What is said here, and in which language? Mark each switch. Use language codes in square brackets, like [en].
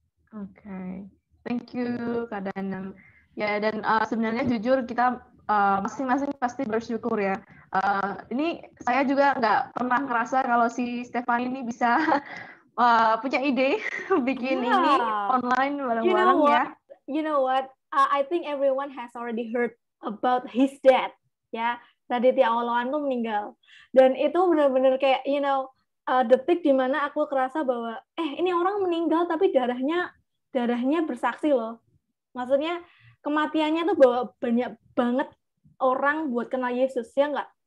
[id] Oke, [en] thank you [id] Kak Danang. Ya, dan sebenarnya jujur kita masing-masing pasti bersyukur ya. Ini saya juga nggak pernah ngerasa kalau si Stefani ini bisa punya ide bikin ini online bareng-bareng ya. [en] You know what? I think everyone has already heard about his death. [id] Ya, Raditya Oloan tuh meninggal. Dan itu benar-benar kayak, detik dimana aku kerasa bahwa, ini orang meninggal tapi darahnya bersaksi loh. Maksudnya kematiannya tuh bahwa banyak banget orang buat kenal Yesus, ya nggak?